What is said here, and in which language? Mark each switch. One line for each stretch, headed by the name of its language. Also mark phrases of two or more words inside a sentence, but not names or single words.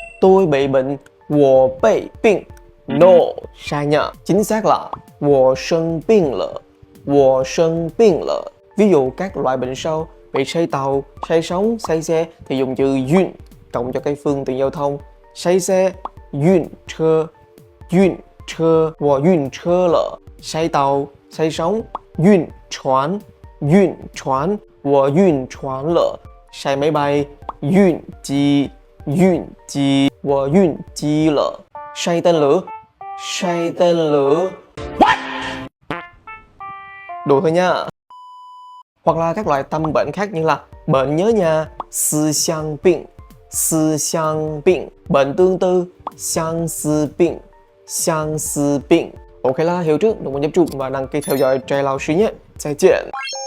Vietnamese: tôi bị bệnh,
Chinese: 我被病 no,
Vietnamese: sai nha. Chính xác là
Chinese: 我生病了，我生病了.
Vietnamese: Ví dụ các loại bệnh sau bị say tàu, say sóng, say xe thì dùng chữ yun cộng cho cái phương tiện giao thông. Say xe,
Chinese: yun车, yun车, 我晕车了.
Vietnamese: Say tàu, say sóng,
Chinese: yun船, yun船, 我晕船了.
Vietnamese: Say máy bay,
Chinese: yun机, yun机, 我晕机了.
Vietnamese: Say tên lửa, say tên lửa. What? Đùa thôi nha. Hoặc là các loại tâm bệnh khác như là bệnh nhớ nhà,
Chinese: 思乡病, 思乡病.
Vietnamese: Bệnh tương tư,
Chinese: 相思病, 相思病.
Vietnamese: Ok là hiểu trước, đừng quên nhấp chuột và đăng ký theo dõi Jay Lao Sư nhé.
Chinese: 再见.